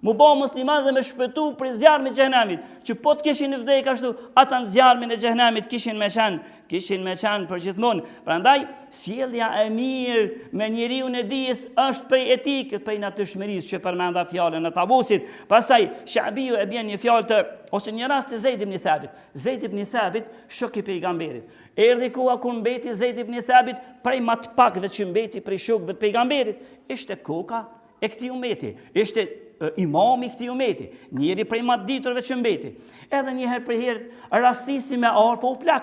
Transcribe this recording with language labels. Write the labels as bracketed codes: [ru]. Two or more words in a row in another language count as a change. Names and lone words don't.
[sq] Mu bo musliman dhe me shpëtu për zjarmin e xhenemit, që po të kishin vdek ashtu, ata në zjarmin e xhenemit kishin me qenë për gjithmonë. Prandaj sjellja e mirë me njeriu e dijes është prej etikës, prej natyrshmërisë që përmenda fjalën e Tabusit. Pastaj Shabiu e bën një fjalë ose një rast të Zeid ibn Thabit. Zeid ibn Thabit, shok i pejgamberit. Erdhi koha kur mbeti Zeid ibn Thabit prej më të pakëve që mbeti prej shokëve të pejgamberit. Ishte koka e këtij umeti. Ishte imami këtij umeti, njëri prej më të diturve që mbeti. Edhe një herë për herë rastisi me orë, po u plak.